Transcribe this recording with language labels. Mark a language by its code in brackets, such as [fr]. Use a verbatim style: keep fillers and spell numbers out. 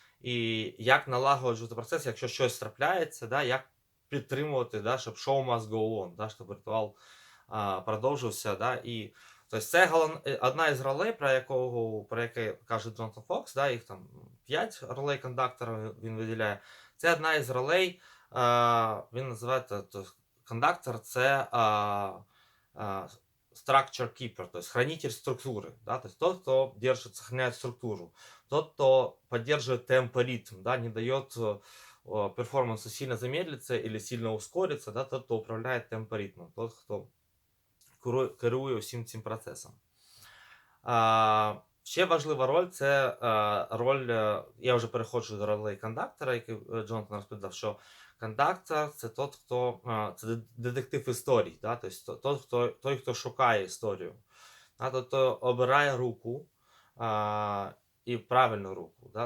[uk] І як налагоджувати процес, якщо щось трапляється, да? Як підтримувати, да? Щоб [en] show must go on, [uk] да? Щоб ритуал а, продовжився. Да? І, тобто це голов... е, одна із ролей, про, якого, про яке каже Джонатан Фокс, да? Їх там п'ять ролей кондактора він виділяє. Це одна із ролей, а, він називає це, [ru] то, кондактор, це а, а, [en] structure keeper, [ru] то есть хранитель структуры, да, то есть тот, кто держит, сохраняет структуру, тот, кто поддерживает темп и ритм, да, не дает э, о, перформансу сильно замедлиться или сильно ускориться, да, тот, кто управляет темп и ритмом, тот, кто [uk] керу- керує усім цим процесом. А, ще важлива роль це е, роль. е, Я вже переходжу до ролей кондактора, який е, Джонатан розповідав, що кондактор це той, хто е, це де- детектив історій, да? Тобто той, хто, той, хто шукає історію, да? Тобто обирає руку а, і правильну руку. Да?